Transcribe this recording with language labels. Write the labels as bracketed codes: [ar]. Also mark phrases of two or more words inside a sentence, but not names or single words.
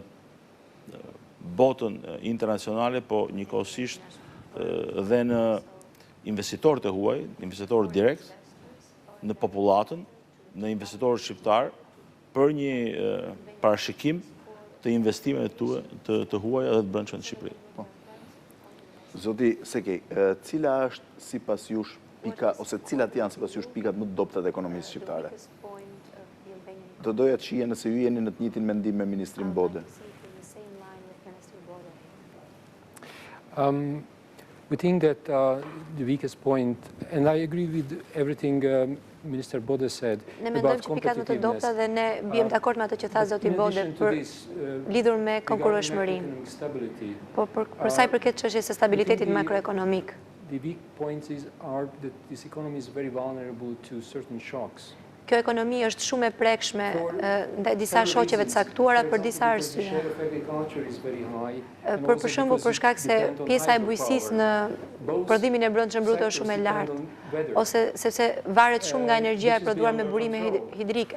[sq] botën internacionale, po njëkohësisht dhe në investitorët e huaj, investitorët direkt, në popullatën, në investitorët shqiptar, për një parashikim të investimeve të huaj edhe të brendshme në Shqipëri. Zoti Székely, cila është sipas jush pika, ose cilat janë sipas jush pikat më të dobta të ekonomisë shqiptare? Do doja të shije nëse ju jeni në të njëjtin mendim me ministrin Bode. [en] We think that the weakest point, and I agree with everything Minister Bode said about competitiveness. [sq] Ne mendojmë që pikat më të dobta dhe ne bijem dakord me atë që tha zoti Bode për lidhur me konkurrueshmërinë. Po për sa i përket çështjes së stabilitetit makroekonomik. [en] The weak points are that this economy is very vulnerable to certain shocks. [sq] Kjo ekonomi është shumë e prekshme ndaj disa shoqeve të caktuara për disa arsye. Për shembull, për shkak se pjesa e bujqësisë në prodhimin e brendshëm brut është shumë e lartë, ose sepse varet shumë nga energjia e prodhuar me burime hidrike.